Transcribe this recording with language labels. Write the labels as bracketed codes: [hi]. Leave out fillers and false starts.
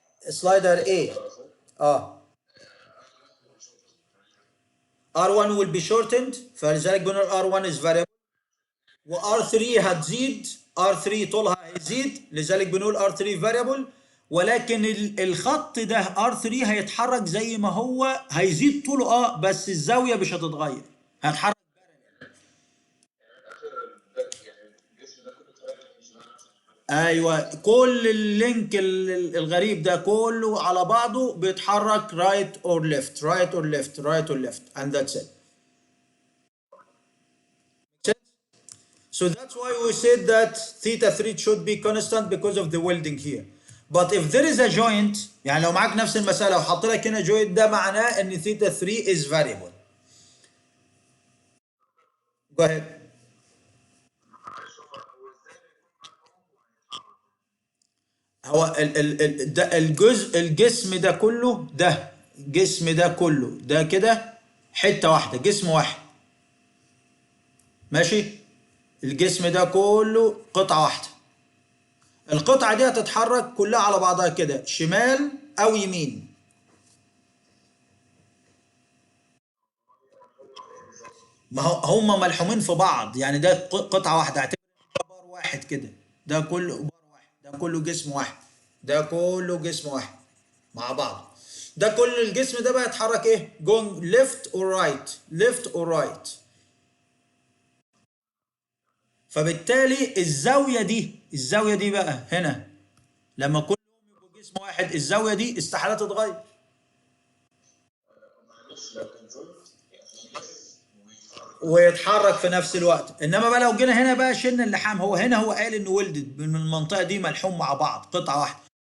[en] Slider A. R1 will be shortened [ar] فلذلك بنقول [en] R1 is variable. [ar] وR3 هتزيد. R3 طولها هيزيد لذلك بنقول R3 variable. ولكن الخط ده R3 هيتحرك زي ما هو هيزيد طوله بس الزاوية مش هتتغير هتحرك. ايوه كل اللينك الغريب ده كله على بعضه بيتحرك [en] right or left right or left right or left and that's it. So that's why we said that theta 3 should be constant because of the welding here. But if there is a joint [ar] يعني لو معاك نفس المسألة وحط لك هنا joint ده معناه ان [en] theta 3 is variable. Go ahead. [ar] هو ده الجزء الجسم ده كله ده الجسم ده كله ده كده حتة واحدة جسم واحد ماشي. الجسم ده كله قطعة واحدة. القطعة دي هتتحرك كلها على بعضها كده شمال أو يمين. ما هم ملحومين في بعض يعني ده قطعة واحدة اعتبر بار واحد كده. ده كله بار واحد ده كله جسم واحد ده كله جسم واحد مع بعض. ده كل الجسم ده بقى يتحرك ايه [en] going left or right left or right. [ar] فبالتالي الزاوية دي بقى هنا لما كلهم يبقوا جسم واحد الزاوية دي استحالة تتغير. ويتحرك في نفس الوقت. انما بقى لو جينا هنا بقى شلنا اللحام هو قال انه ولدد من المنطقة دي ملحوم مع بعض قطعة واحدة.